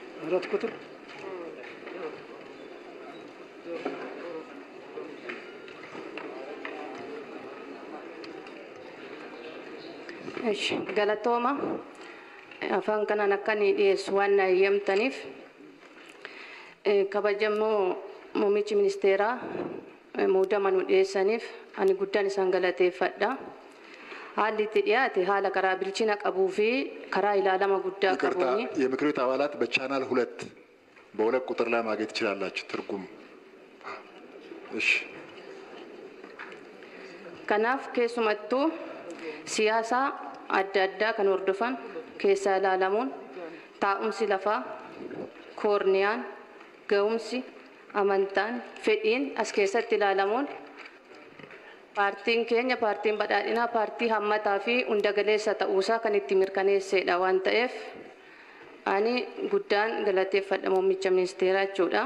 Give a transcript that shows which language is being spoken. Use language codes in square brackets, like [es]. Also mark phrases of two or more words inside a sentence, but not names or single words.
[am] ንብረት ቁጥር [om] እሺ ገለቶማ afaan kanaan akka ni dhiyeessu waan na eeyyamtaniif kabajamoo muummichi ministeeraa muudama nu dhiyeessaniif ani guddaan isaan galateeffadha. Haalli itti dhiyaate haala karaa bilchina qabuu fi karaa ilaalama guddaa qabuuni. [am] የምክር ቤት አባላት በቻናል 2 በሁለት ቁጥር ላይ ማግኘት ትችላላችሁ ትርጉም። እሺ [om] kanaaf keessumattuu siyaasa adda addaa kan hordofan keessaa ilaalamuun taa'umsi lafaa koorniyaan ga'umsi amantaan fedhiin as keessatti ilaalamuun paartiin keenya paartiin badhaadhinaa paartii hammataa fi hunda galeessa ta'uusaa kan itti mirkaneessedha waan ta'eef ani guddaan galateeffadha muummicha ministeeraa jechuudha.